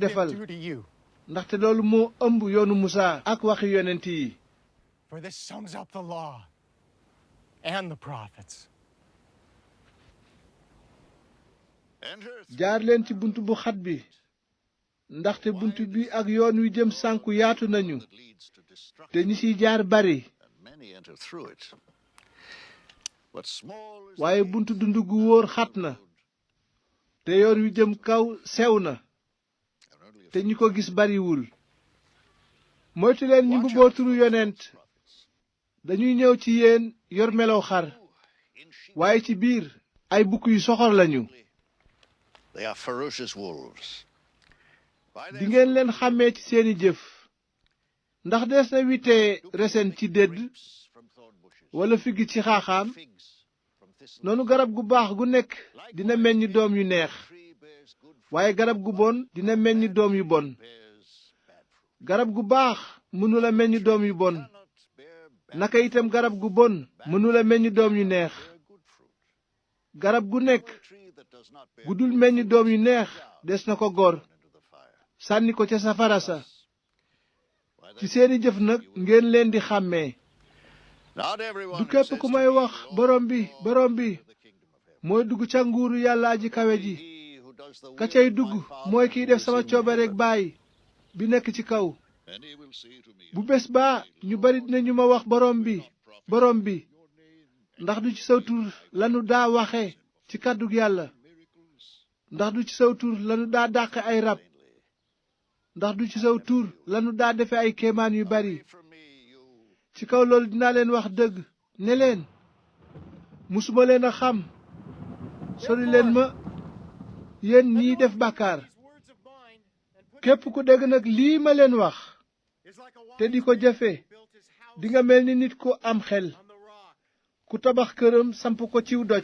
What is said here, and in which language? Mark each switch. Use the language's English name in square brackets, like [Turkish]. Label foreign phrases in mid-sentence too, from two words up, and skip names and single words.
[English] Have him [Wolof] defal [English] do to you. [Wolof] ndaxte loolu moo ëmb yoonu Musaa ak waxi yonent yi [English] For this sums up the law and the prophets. Enter through [Wolof] jaar leen ci bunt bu xat bi ndaxte bunt bi ak yoon wi jëm sànku yaatu nañu [English] that leads to destruction, [Wolof] te ñi ciy jaar bari [English] and many enter through it. But small is [Wolof] waaye [English] the [Wolof] buntu dund gu wóor xat na te yoon wi jëm kaw sew na [English] and only a [Wolof] te [English] few [Wolof] ñi ko gis bariwul moytu leen ñi [English] watch [Wolof] mbubboo [English] out [Wolof] turu [English] for [Wolof] yonent [English] false prophets. [Wolof] dañuy ñëw ci yéen yor melow xar [English] In sheep [Wolof] waaye ci biir ay bukk yu soxor lañu [English] they are ferocious wolves. By [Wolof] di [English] their [Wolof] ngeen leen xàmmee ci seeni jëf ndax des na witee resen ci dédd [English] grapes from thorn bushes, [Wolof] walla figg ci xaaxaam [English] figs from thistles. [Wolof] noonu garab gu baax gu nekk dina meññ doom yu neex [English] Tree bears good fruit, [Wolof] waaye garab gu bon dina meññ doom yu bon [English] bears bad fruit. [Wolof] garab gu baax mënula meññ doom yu bon [English] Cannot bear bad [Wolof] naka itam garab gu bon mënula meññ doom yu neex [English] bear good fruit. [Wolof] garab gu nekk [English] A tree that does not bear [Wolof] gu dul [English] good [Wolof] meññ [English] fruit [Wolof] doom yu [English] is [Wolof] neex [English] thrown down [Wolof] des na ko gor [English] into the fire. [Wolof] sànni ko ca safara sa [English] By [Wolof] ci [English] their [Wolof] seeni jëf nag ngeen leen di xàmmee [English] Not everyone [Wolof] du [English] who [Wolof] képp [English] says [Wolof] ku [English] to [Wolof] may [English] me, [Wolof] wax [English] "Lord, [Wolof] borom bi [English] Lord," [Wolof] borom bi [English] enter the kingdom of heaven, [Wolof] mooy dugg ca nguuru yàlla aji kawe ji. [English] He who does the [Wolof] Ka [English] will [Wolof] cay [English] of [Wolof] dugg [English] my Father [Wolof] mooy kiy def [English] who [Wolof] sama [English] is in [Wolof] coobareek [English] heaven. [Wolof] baay bi nekk ci kaw. [English] And he will say to me, [Wolof] Bu bés baa ñu bari dinañu ma wax borom bi ndax du ci saw tur lanu daa waxe ci kàddug yàlla, ndax du ci saw tur lanu daa dàqe ay rab, ndax du ci saw tur lanu daa defe ay kéemaan yu bari. [English] from me, you [Wolof] Ci kaw loolu dinaa leen wax dëgg ne leen musuma leen a xam, sori leen ma yéen ñiy def bàkkaar. Képp ku dégg nag lii ma leen wax te di ko jëfe dinga mel ni nit ku am xel ku tabax këram samp ko ciw doj.